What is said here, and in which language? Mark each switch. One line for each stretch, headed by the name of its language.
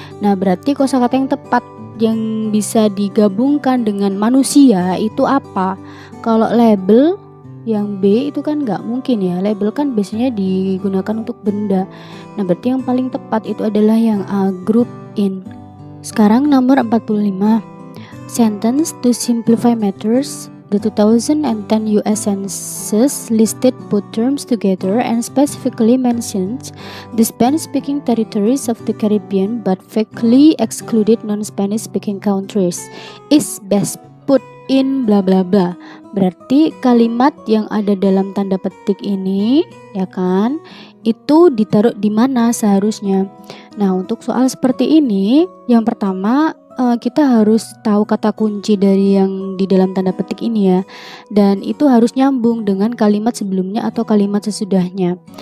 Indonesian: Nah, berarti kosakata yang tepat yang bisa digabungkan dengan manusia itu apa? Kalau label yang B itu kan nggak mungkin ya, label kan biasanya digunakan untuk benda. Nah, berarti yang paling tepat itu adalah yang A, group in. Sekarang nomor 45.
English: Sentence to simplify matters. The 2010 US Census listed both terms together and specifically mentions the Spanish-speaking territories of the Caribbean but vaguely excluded non-Spanish speaking countries. Is best put in bla bla bla.
Indonesian: Berarti kalimat yang ada dalam tanda petik ini, ya kan, itu ditaruh di mana seharusnya. Nah, untuk soal seperti ini, yang pertama kita harus tahu kata kunci dari yang di dalam tanda petik ini ya, dan itu harus nyambung dengan kalimat sebelumnya atau kalimat sesudahnya.